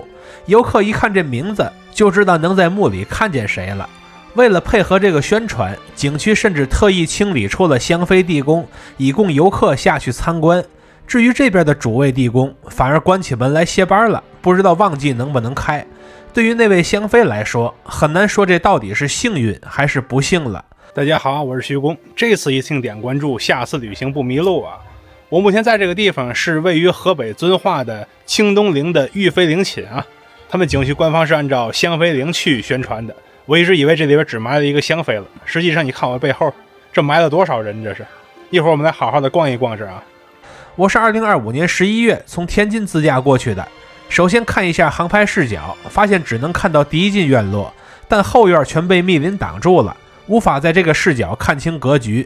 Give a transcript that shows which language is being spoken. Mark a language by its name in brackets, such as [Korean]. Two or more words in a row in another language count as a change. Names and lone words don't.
[Chinese] 遊客一看這名字就知道能在墓裡看見誰了。為了配合這個宣傳，景区甚至特意清理出了香妃地宫，以供游客下去參觀。至於這邊的主位地宮，反而關起門來歇班了，不知道旺季能不能開。對於那位香妃來說，很難說這到底是幸運還是不幸了。大家好，我是徐工，這次一定点關注，下次旅行不迷路啊！我目前在这個地方是位於河北遵化的清東陵的玉妃陵寢啊，他們景區官方是按照香妃陵去宣傳的。我一直以為這裡邊只埋了一個香妃了，實際上你看我背後，這埋了多少人？這是一會兒我們來好好的逛一逛这啊。我是2025年11月從天津自駕過去的。首先看一下航拍視角，發現只能看到第一進院落，但後院全被密林擋住了，無法在這個視角看清格局。